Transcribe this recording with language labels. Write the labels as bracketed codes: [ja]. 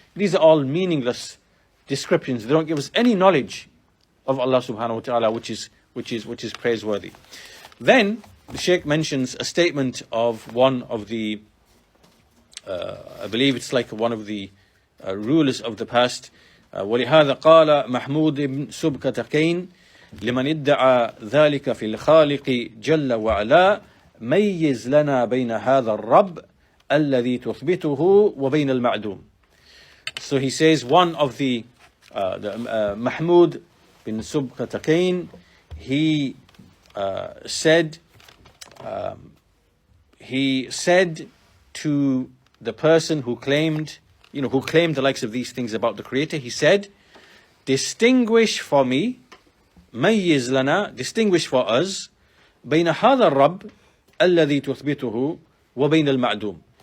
[en] These are all meaningless descriptions. They don't give us any knowledge of Allah subhanahu wa ta'ala, which is praiseworthy. Then the Shaykh mentions a statement of one of the, I believe it's like one of the rulers of the past. [ar] ولهذا قال محمود بن سبكتكين لمن ادعى ذلك في الخالق جل وعلا ميز لنا بين هذا الرب الذي تثبته وبين المعدوم. [en] So he says one of the Mahmud bin Subkatakain, he said to the person who claimed the likes of these things about the Creator, he said, distinguish for me, [ar] ميز لنا, [en] distinguish for us, [ar] بين هذا الرب الذي تثبته وبين المعدوم.